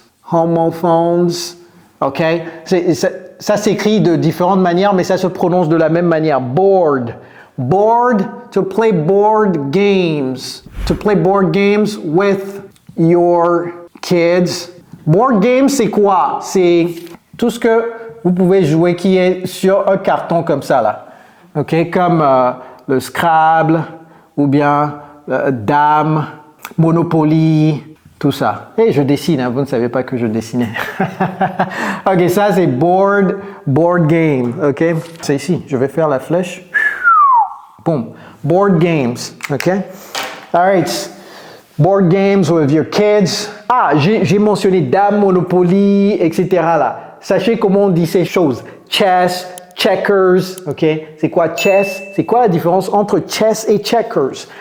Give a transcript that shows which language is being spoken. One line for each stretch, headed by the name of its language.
French: Homophones, ok? Ça s'écrit de différentes manières, mais ça se prononce de la même manière.
English: Bored, to play board games. To play board games with your kids.
French: Board games, c'est quoi? C'est tout ce que vous pouvez jouer qui est sur un carton comme ça, là. OK? Comme le Scrabble, ou bien Dame, Monopoly, tout ça. Et je dessine, hein, vous ne savez pas que je dessinais. OK, ça c'est
English: board game,
French: OK? C'est ici, je vais faire la flèche.
English: Boom. Board games, OK? All right. Board games with your kids.
French: J'ai mentionné Dame, Monopoly, etc. là. Sachez comment on dit ces choses. Chess, checkers, ok? C'est quoi chess? C'est quoi la différence entre chess et checkers?